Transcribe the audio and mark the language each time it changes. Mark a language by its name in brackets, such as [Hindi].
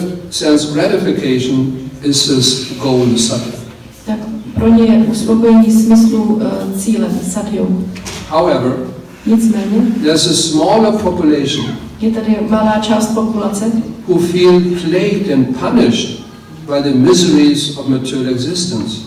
[English] sense gratification is his goal sadhana. [Czech] Tak pro ně je uspokojení smyslu cílem sadhjou. [English] However, [Czech] nicméně, [English] there's a smaller population [Czech] je tady malá část populace, [English] who feel plagued and punished by the miseries of material existence.